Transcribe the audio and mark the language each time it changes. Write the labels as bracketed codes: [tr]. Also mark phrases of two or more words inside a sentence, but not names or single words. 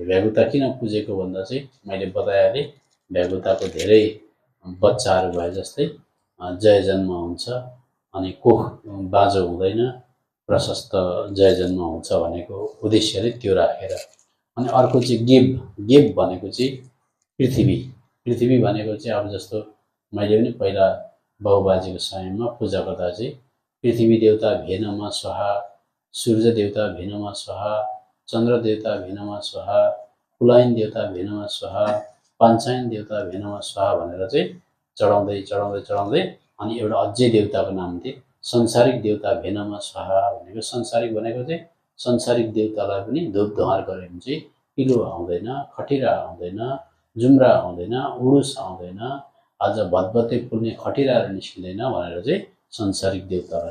[ne] भ्यागुता किन पुजेको भन्दा चाहिँ मैले बताइहालेँ, भ्यागुताको धेरै बच्चाहरू भए जस्तै जय जन्म हुन्छ अनि कोख बाँझो हुँदैन, प्रशस्त जय जन्म हुन्छ भनेको उद्देश्यले त्यो राखेर। अनि अर्को चाहिँ गेब भनेको चाहिँ पृथ्वी भनेको चाहिँ अब जस्तो मैले पनि पहिला बाबुबाजेको समयमा पूजा गर्दा चाहिँ पृथ्वी देवता भेनमा स्वाहा, सूर्य देवता भेनमा स्वाहा, चन्द्र देवता भेनमा स्वाहा, कुलाइन देवता भेनमा स्वाहा, पाञ्चायन देवता भेनमा स्वाहा भनेर चाहिँ चढाउँदै अनि एउटा अझै देवताको नाम थिए संसारिक देवता भेनमा स्वाहा भनेको। संसारिक भनेको चाहिँ संसारिक देवतालाई पनि धुप धुवार गऱ्यो भने चाहिँ पिलो आउँदैन, खटिरा आउँदैन, जुम्रा आउँदैन, उडुस आउँदैन, आज भदभते फुल्ने खटिराहरू निस्किँदैन भनेर चाहिँ संसारिक देवतालाई।